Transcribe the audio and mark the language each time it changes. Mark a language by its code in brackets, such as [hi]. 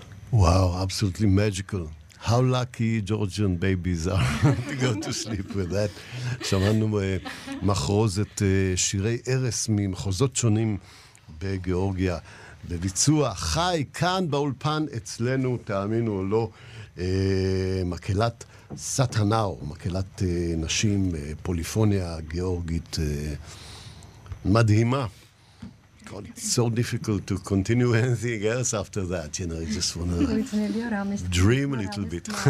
[en] Wow, absolutely magical. How lucky Georgian babies are to go to sleep with that. [he] שמענו מחרוזת שירי ערס ממחוזות שונים בגיאורגיה, בביצוע חי כאן באולפן אצלנו, תאמינו או לא, מקהלת סטנאו, מקהלת נשים, פוליפוניה גיאורגית מדהימה. [en] It's so difficult to continue anything else after that, you know, I just want to dream a little bit.